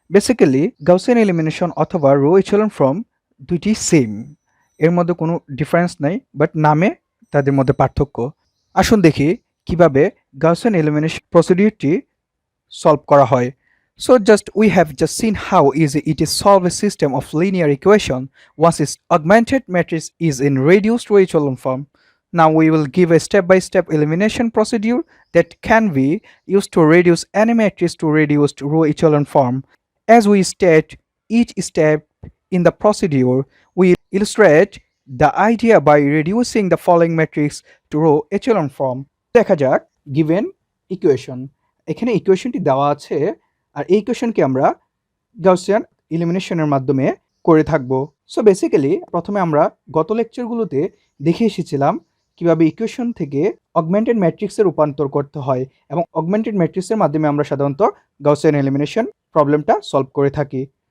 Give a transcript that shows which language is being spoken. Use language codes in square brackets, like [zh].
[bn] Basically, Gaussian elimination অথবা row echelon form দুইটি same. এর মধ্যে কোনো ডিফারেন্স নাই, বাট নামে তাদের মধ্যে পার্থক্য। আসুন দেখি কিভাবে Gaussian elimination প্রসিডিউরটি সলভ করা হয়। [en] So we have just seen how easy it is to solve a system of linear equation once its augmented matrix is in reduced row echelon form. Now we will give a step-by-step elimination procedure that can be used to reduce any matrix to reduced row echelon form. As we state each step in the procedure, we illustrate the idea by reducing the following matrix to row echelon form. [bn] দেখা যাক given equation. এখানে ইকুয়েশনটি দেওয়া আছে আর এই ইকুয়েশনকে আমরা Gaussian এলিমিনেশনের মাধ্যমে করে থাকব। সো বেসিক্যালি প্রথমে আমরা গত লেকচারগুলোতে দেখে এসেছিলাম কিভাবে ইকুয়েশন থেকে অগমেন্টেড ম্যাট্রিক্সে রূপান্তর করতে হয় এবং অগমেন্টেড ম্যাট্রিক্সের মাধ্যমে আমরা সাধারণত গাউসিয়ান এলিমিনেশন প্রবলেমটা সলভ করে থাকি।